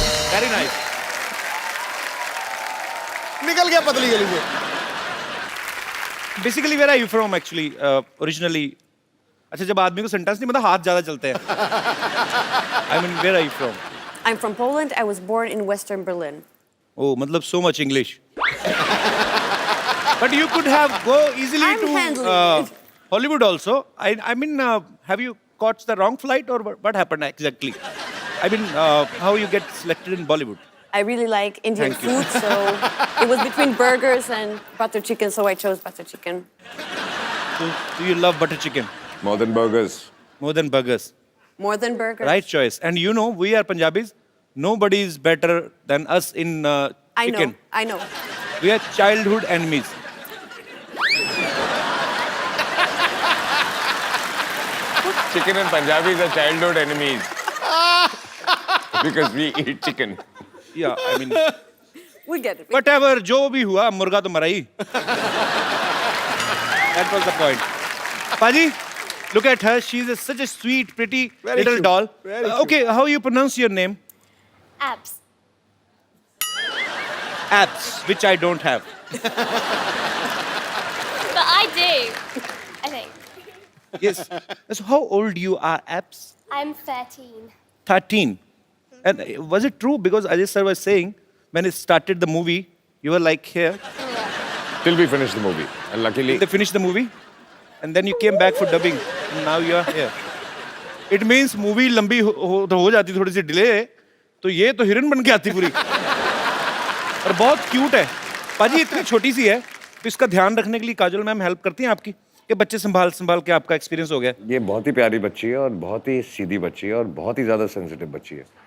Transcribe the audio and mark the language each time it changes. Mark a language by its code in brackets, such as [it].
[en] Very nice. [hi] निकल गया पतली गली में। [en] Basically where are you from actually originally? [hi] अच्छा, जब आदमी को सेंटेंस नहीं मतलब हाथ ज्यादा चलते हैं। [en] I mean where are you from? I'm from Poland. I was born in Western Berlin. Oh, मतलब so much English. But you could have go easily I'm to handling it. Hollywood also. I mean, have you caught the wrong flight or what happened exactly? I mean, how you get selected in Bollywood? I really like Indian Thank you. food, so it was between burgers and butter chicken, so I chose butter chicken. So, do you love butter chicken More than burgers. more than burgers? More than burgers. Right choice. And you know, we are Punjabis. Nobody is better than us in chicken. I know. We are childhood enemies. Chicken and Punjabis are childhood enemies. Because we eat chicken. Yeah, I mean, We get it. [hi] whatever, जो भी हुआ, मुर्गा तो मरा ही. [en] That was the point. Paji, look at her. She's such a sweet, pretty Very little cute. doll. Very cute. Okay, how you pronounce your name? Abs. Abs, which I don't have. But I do, I think. Yes. So how old you are, Abs? I'm 13. 13. And was it true? Because Ajay sir was saying, when it started the movie, you were like here. Till we finish the movie. And luckily, They finished the movie. And then you came back for dubbing. And now you are here. [hi] It means movie लंबी हो जाती थोड़ी सी delay, तो ये तो हिरन बन के आती पूरी। और बहुत क्यूट है। पाजी इतनी छोटी सी है, तो इसका ध्यान रखने के लिए काजल मैम हेल्प करती हैं आपकी? कि बच्चे संभाल के आपका एक्सपीरियंस हो गया? ये बहुत ही प्यारी बच्ची है और बहुत ही सीधी बच्ची है और बहुत ही ज़्यादा सेंसिटिव बच्ची है।